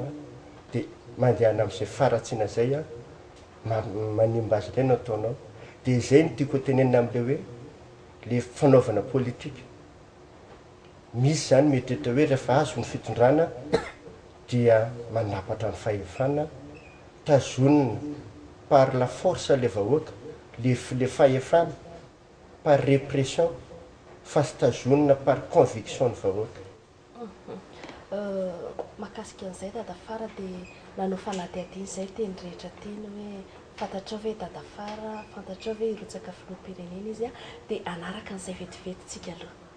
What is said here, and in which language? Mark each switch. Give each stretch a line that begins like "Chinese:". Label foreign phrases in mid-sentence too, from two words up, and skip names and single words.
Malagasy: a dia mandehana amin'izay faratsiana zay a manimba azy ireny ataonao dia zay no tiako tenenina amin'le hoe le fanaovana politika misy zany mieritreritra hoe rehefa azo ny fitondrana dia manapatra ny fahefana tazonina
French: par la force
Malagasy: le vahoaka le fahefana
French: par répression
Malagasy: fa sy tazonina
French: par conviction
Malagasy: ny vahoaka mahakasika an'izay dadafara dia nanao fanadihadiny izay teny rehetra teny hoe fantatrao hoe dadafara fantatrao hoe irotsaka filoham-pirenena izy a dia anaraka an'izay vetivety aloha